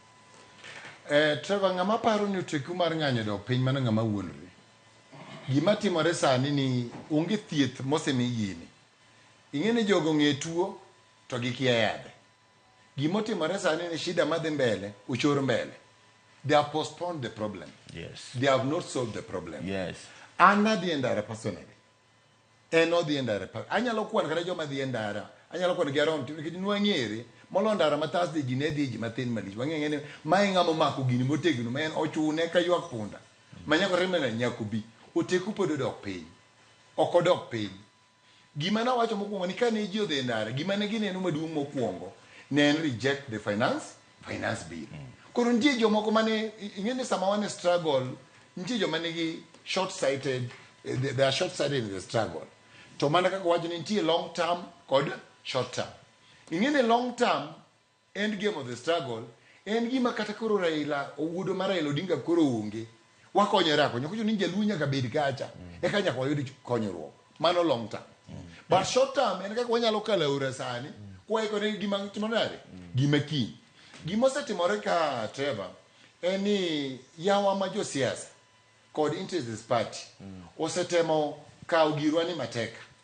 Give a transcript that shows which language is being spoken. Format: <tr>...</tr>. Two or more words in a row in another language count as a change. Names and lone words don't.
<luo>Trevor, ng'ama paro ni oteku mar ng'anyo dok piny mana ng'ama wuondore. Gima timore sani ni onge thieth mosemi gini. Ing'eni jogo ng'e tuo to gikia yadhe. Gima timore sani ni shida madhi mbele, uchor mbele.</luo> <en>They have postponed the problem. Yes. They have not solved the problem. Yes.</en> <luo>Ana dhi ndara personally. Eno dhi ndara. Anyalo kwan kata joma dhi ndara. Anyalo kwan gi around nikech nwang'ere molo ndara ma Thursday ji ne dhi ji matin malich. Wang'e ne mae ng'amo mako gini motegno ma en ochune ka ywak punda. Manyako remena nyako bi. Oteku pod odok piny. Ok odok piny. Gima na wacho mokwongo ni kane ji odhi ndara, gima ne gineno maduong' mokwongo ne en</luo> <en>reject the finance bill.</en> <luo>Koro nitie jomoko mane ing'eni sama wane struggle, nitie joma nigi</luo> <en>short sighted, they are short sighted in the struggle.</en> <luo>To mana kaka wacho ni nitie</luo> <en>long term</en> <luo>kod</luo> <en>short term.</en> <luo>Ing'eni</luo> <en>long term end game of the struggle</en> <luo>en gima kata koro Raila owuodo mar Raila Odinga koro onge. Wakonyore akonya kucho ni jaluo nyaka bed kacha eka nyaka wayud konyruok. Mano long term.</luo> <en>But short term</en> <luo>en kaka wanyalo kala ora sani kwa iko ni gima timore gima kiny. Gima osetimore ka Trevor en ni yawa ma Josiasa kod</luo> <en>interest party</en> <luo>osetemo kawo girwa ni mateka.</luo>